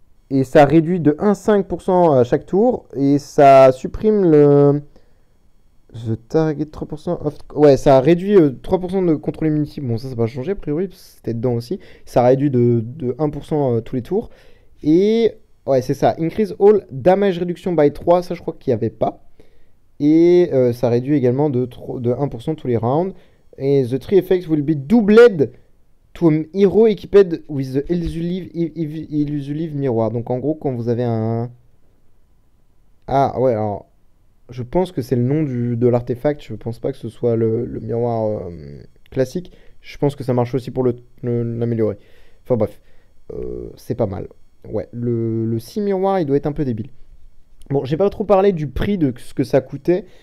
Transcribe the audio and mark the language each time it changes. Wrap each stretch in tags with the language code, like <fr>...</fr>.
<fr>Et ça réduit de 1,5% à chaque tour. Et ça supprime le...</fr> <en>The target 3% off...</en> <fr>Ouais, ça réduit 3% de contrôle immunity. Bon, ça va changer a priori, parce que c'était dedans aussi. Ça réduit de 1% tous les tours. Et... Ouais, c'est ça.</fr> <en>Increase all damage reduction by 3.</en> <fr>Ça, je crois qu'il n'y avait pas. Et ça réduit également de 1% tous les rounds.</fr> <en>Et the three effects will be doubled to a hero equipped with the Illusive Miroir.</en> <fr>Donc en gros, quand vous avez un... Ah ouais, alors... Je pense que c'est le nom de l'artefact. Je pense pas que ce soit le miroir classique. Je pense que ça marche aussi pour l'améliorer. Enfin bref, c'est pas mal. Ouais, le 6 miroir, il doit être un peu débile. Bon, j'ai pas trop parlé du prix de ce que ça coûtait.</fr>